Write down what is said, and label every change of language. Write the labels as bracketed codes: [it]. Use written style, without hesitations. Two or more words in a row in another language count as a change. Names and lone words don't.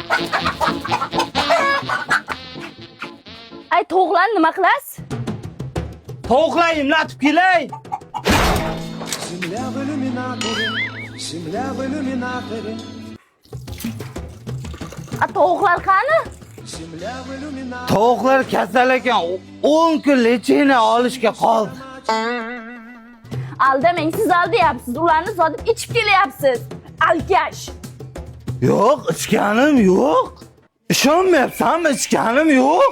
[uz] Ay, to'g'lan nima qilasiz? Tovuqlar imlatib kelay. [ru] Земля в иллюминаторе, земля в иллюминаторе, [uz] A, tovuqlar qani? [ru] земля в иллюминаторе. [uz] Tovuqlar kasal ekan. 10 kun lechini olishga qoldi. Aldamang, siz aldayapsiz. Ularni sotib ichib kelyapsiz. Alkash. Yo'q, ichganim yo'q. Ishonmayapsanmi? Ichganim yo'q.